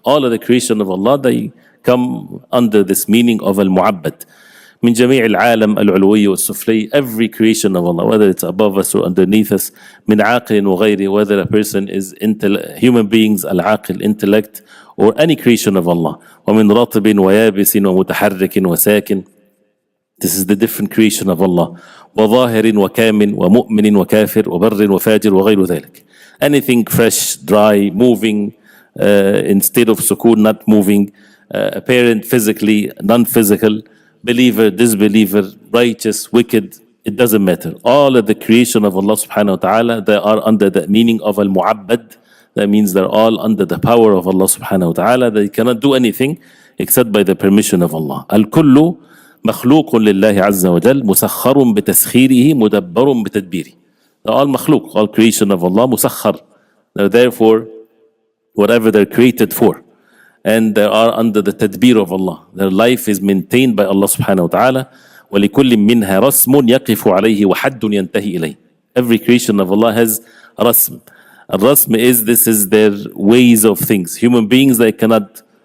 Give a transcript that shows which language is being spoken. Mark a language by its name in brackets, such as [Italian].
[English] All of the creation of Allah, they come under this meaning of Al-Mu'abbad. [Arabic] من جميع العالم العلوي والسفلي, [English] every creation of Allah, whether it's above us or underneath us, [Arabic] من عاقل وغيره, [English] whether a person is human beings, al-aqil, intellect, or any creation of Allah. [Arabic] ومن رطب ويابس ومتحرك وساكن. [English] This is the different creation of Allah. [Arabic] وظاهر وكامن ومؤمن وكافر وبر وفاجر وغير ذلك. [English] Anything fresh, dry, moving, in state of sukoon, not moving, apparent physically, non-physical, believer, disbeliever, righteous, wicked, it doesn't matter. All of the creation of Allah subhanahu wa ta'ala, they are under the meaning of Al-Mu'abbad. That means they're all under the power of Allah subhanahu wa ta'ala. They cannot do anything except by the permission of Allah. [Arabic] Al-Kullu مخلوق لله عز وجل مسخر بتسخيره مدبر بتدبيره. [English] They're all makhluk, all creation of Allah, musakhar. They're therefore whatever they're created for. And they are under the tadbir of Allah. Their life is maintained by Allah subhanahu wa ta'ala. [Arabic] وَلِكُلٍّ مِّنْهَا رَسْمٌ يَقِفُ عَلَيْهِ وَحَدٌّ يَنْتَهِي إِلَيْهِ. [English] Every creation of Allah has rasm. Al-rasm is, this is their ways of things. Human beings, they cannot